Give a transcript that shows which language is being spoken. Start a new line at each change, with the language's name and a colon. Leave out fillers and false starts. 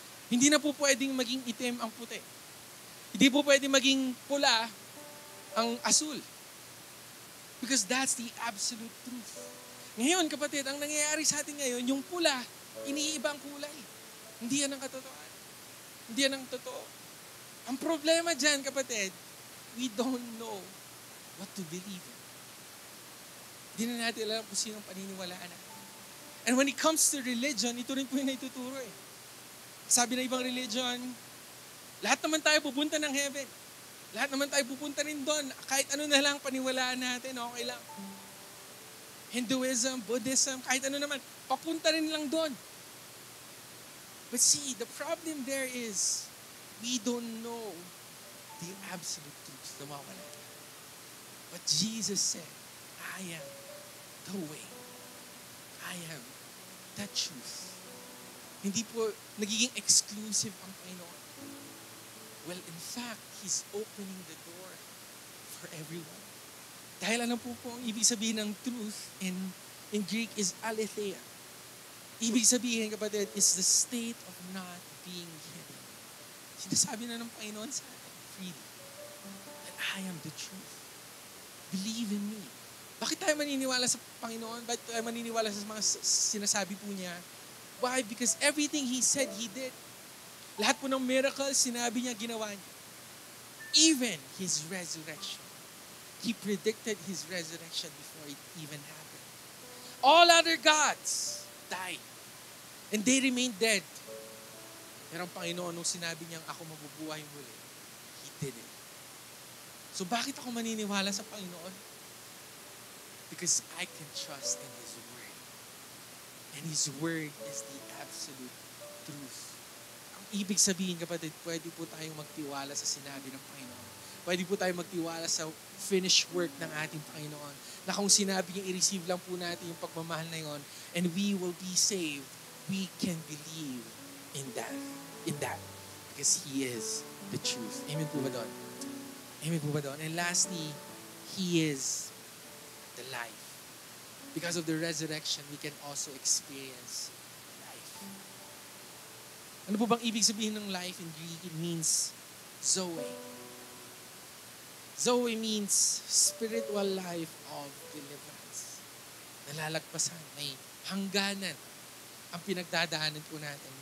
Filipino: Hindi na po pwedeng maging itim ang puti. Hindi po pwedeng maging pula ang asul.
English: Because that's the absolute truth.
Filipino: Ngayon, kapatid, ang nangyayari sa atin ngayon, yung pula, iniibang kulay. Hindi yan ang katotohanan. Hindi yan ang totoo. Ang problema dyan, kapatid,
English: we don't know what to believe in.
Filipino: Hindi na natin alam kung sinong paniniwalaan natin.
English: And when it comes to religion,
Filipino: ito rin po yung naituturo eh. Sabi na ibang religion, lahat naman tayo pupunta ng heaven. Lahat naman tayo pupunta rin doon. Kahit ano na lang paniwalaan natin, okay lang. Hinduism, Buddhism, kahit ano naman, papunta rin lang doon.
English: But see, the problem there is, we don't know the absolute truth.
Filipino: Nawawala.
English: But Jesus said, I am the way. I am that truth.
Filipino: Hindi po nagiging exclusive ang Panginoon.
English: Well, in fact, He's opening the door for everyone.
Filipino: Dahil ano po ang ibig sabihin ng truth in Greek is aletheia. Ibig sabihin, kapatid,
English: is the state of not being hidden.
Filipino: Sinasabi na ng Panginoon sa atin,
English: freely, that I am the truth. Believe in me.
Filipino: Bakit tayo maniniwala sa Panginoon? Bakit tayo maniniwala sa mga sinasabi po niya?
English: Why? Because everything He said, He did.
Filipino: Lahat po ng miracles, sinabi niya, ginawa niya.
English: Even His resurrection. He predicted His resurrection before it even happened. All other gods died. And they remained dead.
Filipino: Pero ang Panginoon, nung sinabi niyang ako mabubuhay muli,
English: He did it.
Filipino: So bakit ako maniniwala sa Panginoon?
English: Because I can trust in His Word. And His Word is the absolute truth.
Filipino: Ang ibig sabihin, kapatid, pwede po tayong magtiwala sa sinabi ng Panginoon. Pwede po tayong magtiwala sa finished work ng ating Panginoon. Na kung sinabi niya, i-receive lang po natin yung pagmamahal na yon,
English: and we will be saved. We can believe in that. Because He is the truth.
Filipino: Amen po ba doon?
English: Amen po ba doon? And lastly, He is the life. Because of the resurrection, we can also experience life.
Filipino: Ano po bang ibig sabihin ng life in Greek?
English: It means Zoe. Zoe means spiritual life of deliverance.
Filipino: Nalalagpasan, may hangganan ang pinagdadaanan po natin.